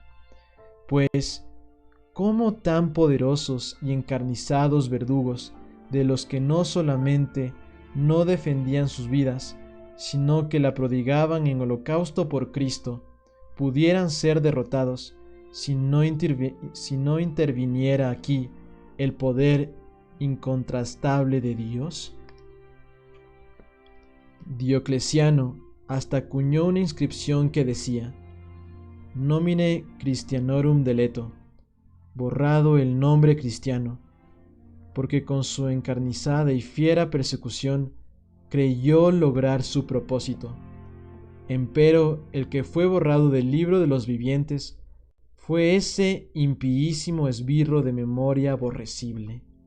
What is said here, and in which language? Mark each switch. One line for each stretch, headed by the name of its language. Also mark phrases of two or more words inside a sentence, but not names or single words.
Spanish: Pues, ¿cómo tan poderosos y encarnizados verdugos de los que no solamente no defendían sus vidas, sino que la prodigaban en holocausto por Cristo, pudieran ser derrotados si no interviniera aquí el poder incontrastable de Dios? Diocleciano hasta acuñó una inscripción que decía:
Latin: Nomine Christianorum deleto,
Spanish: borrado el nombre cristiano, porque con su encarnizada y fiera persecución creyó lograr su propósito. Empero el que fue borrado del libro de los vivientes fue ese impíísimo esbirro de memoria aborrecible.